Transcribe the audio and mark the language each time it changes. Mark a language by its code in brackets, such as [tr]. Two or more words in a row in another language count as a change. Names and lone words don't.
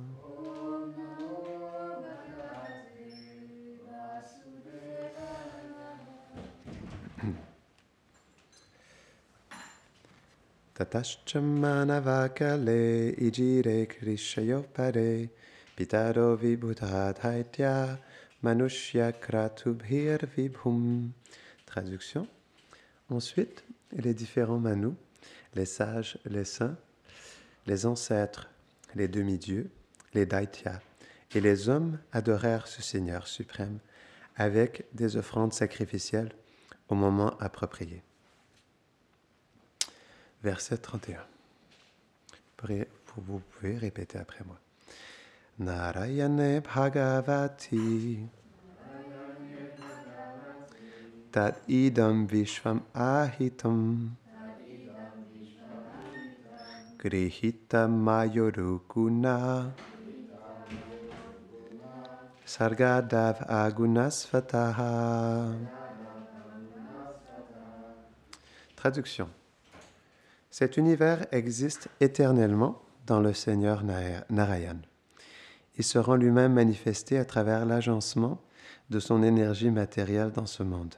[sa] Tatashchamanavakale ijire krishayopare pitaro vibhutadhaitya manushya kratubhir vibhum. [fr] Traduction. Ensuite, les différents manus, les sages, les saints, les ancêtres, les demi-dieux, les daityas et les hommes adorèrent ce Seigneur suprême avec des offrandes sacrificielles au moment approprié. Verset 31. Vous pouvez répéter après moi. [sa] Narayane Bhagavati Tat idam vishvam ahitam Grihita mayorukuna Sargadav agunasvataha. [fr] Traduction. Cet univers existe éternellement dans le Seigneur Narayan. Il se rend lui-même manifesté à travers l'agencement de son énergie matérielle dans ce monde.